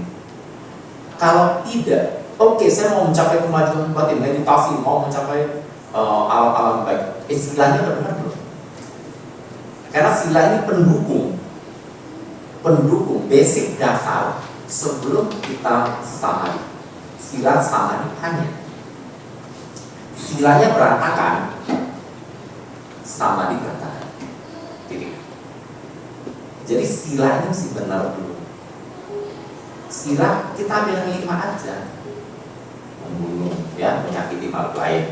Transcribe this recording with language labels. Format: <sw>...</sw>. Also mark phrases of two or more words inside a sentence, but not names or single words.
<id>Kalau tidak, oke, saya mau mencapai kemajuan batin, meditasi, mau mencapai alam-alam baik. Istilahnya udah benar belum? Karena sila ini pendukung, basic dasar sebelum kita samadhi. Sila samadhi hanya silanya berantakan, samadhi berantakan. Jadi sila ini mesti benar dulu. Sila kita ambil yang 5 aja. Membunuh, ya, menyakiti makhluk lain.</id>